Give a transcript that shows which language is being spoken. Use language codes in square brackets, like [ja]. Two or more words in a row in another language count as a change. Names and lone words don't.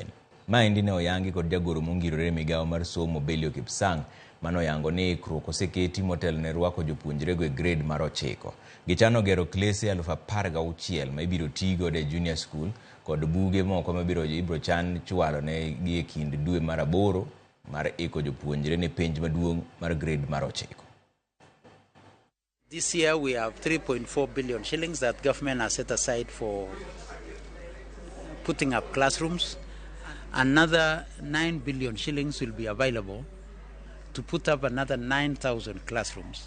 [luo] Maendi ne oyangi kod jagoro mongirore Migao mar somo Belio Kipsang mano oyango ni ikruok oseketi motelo ne rwako jopuonjrego e grade mar 9. Gichano gero klese 16,000 ma ibiro tigo e [en] junior school [luo] kod buge moko ma ibiro chan chwalo ne gi e kind dwe mar 8 mar iko jopuonjre ne penj maduong' mar grade mar 9. [en] This year we have 3.4 billion shillings that government has set aside for putting up classrooms. Another 9 billion shillings will be available to put up another 9,000 classrooms.